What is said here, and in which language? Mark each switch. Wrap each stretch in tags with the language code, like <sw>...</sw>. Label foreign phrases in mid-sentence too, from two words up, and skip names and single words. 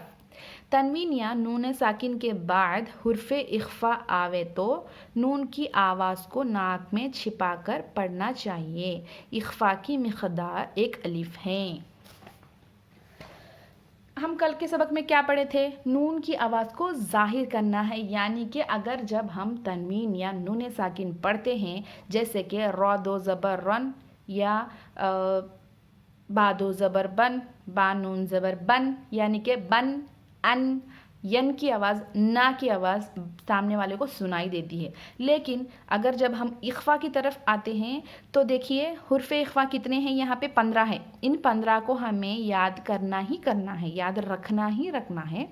<ur>تنوین یا نون ساکن کے بعد حرف اخفا آوے تو نون کی آواز کو ناک میں چھپا کر پڑھنا چاہیے۔ اخفا کی مقدار 1 الف ہے۔ ہم کل کے سبق میں کیا پڑھے تھے؟ نون کی آواز کو ظاہر کرنا ہے، یعنی کہ اگر جب ہم تنوین یا نون ساکن پڑھتے ہیں جیسے کہ را دو زبر رن یا با دو زبر بن، با نون زبر بن، یعنی کہ بن، ان، ین کی آواز، نا کی آواز سامنے والے کو سنائی دیتی ہے۔ لیکن اگر جب ہم اخفا کی طرف آتے ہیں تو دیکھیے حرف اخفا کتنے ہیں، یہاں پہ 15 ہیں۔ ان 15 کو ہمیں یاد کرنا ہی کرنا ہے، یاد رکھنا ہی رکھنا ہے۔</ur>